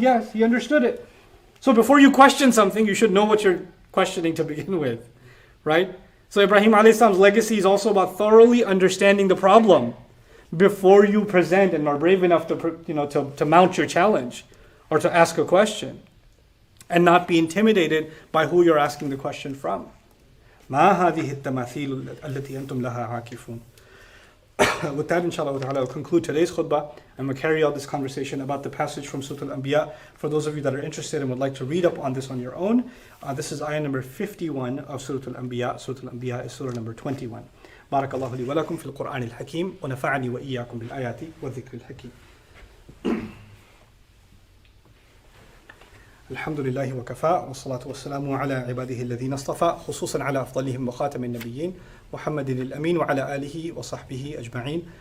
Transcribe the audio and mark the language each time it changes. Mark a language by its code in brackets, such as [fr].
[en] Yes, he understood it. So before you question something, you should know what you're questioning to begin with, right? So Ibrahim a.s. legacy is also about thoroughly understanding the problem before you present and are brave enough to mount your challenge or to ask a question, and not be intimidated by who you're asking the question from. [ar] ما هذه التماثيل التي أنتم لها عاكفون. [en] With that, inshallah ta'ala, I'll conclude today's khutbah and we'll carry out this conversation about the passage from Surah Al-Anbiya. For those of you that are interested and would like to read up on this on your own, this is ayah number 51 of Surah Al-Anbiya. Surah Al-Anbiya is surah number 21. [ar] بارك الله لي ولكم في القرآن الحكيم ونفعني وإياكم بالآيات والذكر الحكيم. الحمد لله وكفى والصلاة والسلام على عباده الذين اصطفى خصوصا على أفضلهم وخاتم النبيين محمد الأمين وعلى آله وصحبه أجمعين.